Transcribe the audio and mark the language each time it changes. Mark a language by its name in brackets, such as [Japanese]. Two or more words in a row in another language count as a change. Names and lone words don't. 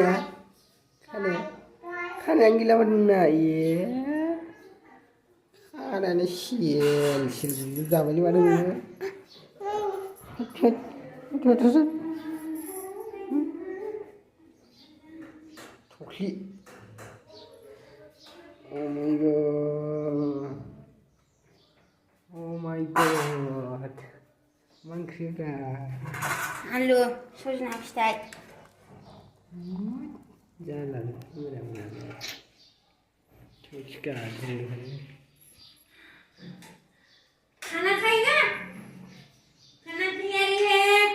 [Bodo] खानायानो गैला माथो नोंना ए खानायानो सिल सिल जाबायलै माथो नोङो थख्लि [English] Oh my god. [Bodo] मा ओंख्रिब्रा? आलु सजना फिथाइ। जालालै मोजां मोजां। थोस गाज्रि [Hindi] खाना खाएगा? खाना तैयारी है।